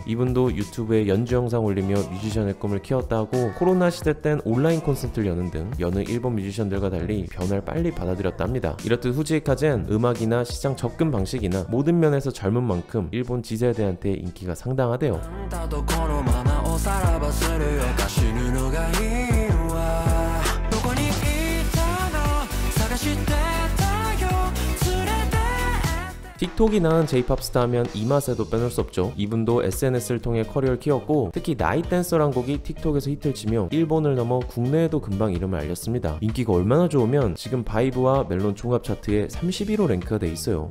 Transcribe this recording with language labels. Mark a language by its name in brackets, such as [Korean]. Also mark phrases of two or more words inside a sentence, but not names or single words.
[Korean] 이분도 유튜브에 연주 영상 올리며 뮤지션의 꿈을 키웠다 하고 코로나 시대 땐 온라인 콘서트를 여는 등 여느 일본 뮤지션들과 달리 변화를 빨리 받아들였답니다. 이렇듯 후지카제는 음악이나 시장 접근 방식이나 모든 면에서 젊은 만큼 일본 Z세대한테 인기가 상당하대요. [Japanese] たとこのままおさらばするよか死ぬのがいいわどこにいたの探してたよ連れて [Korean] 틱톡이 낳은 J-POP 스타 하면 이마세도 빼놓을 수 없죠. 이분도 SNS를 통해 커리어를 키웠고 특히 나이트 댄서란 곡이 틱톡에서 히트를 치며 일본을 넘어 국내에도 금방 이름을 알렸습니다. 인기가 얼마나 좋으면 지금 바이브와 멜론 종합 차트에 31호 랭크가 돼 있어요.